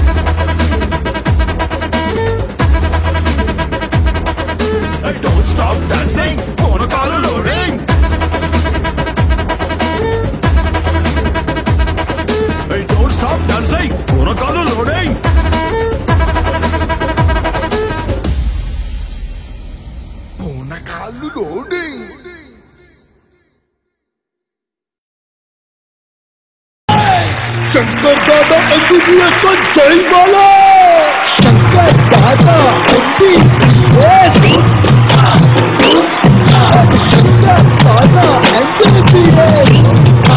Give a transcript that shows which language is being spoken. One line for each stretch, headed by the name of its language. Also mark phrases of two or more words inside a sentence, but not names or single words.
English: don't stop dancing పూనకాలు loading don't stop dancing పూనకాలు loading పూనకాలు loading
Hindi: शंकर दादा एमबीबीएस का जय बोलो शंकर दादा एमबीबीएस शंकर दादा एमबीबीएस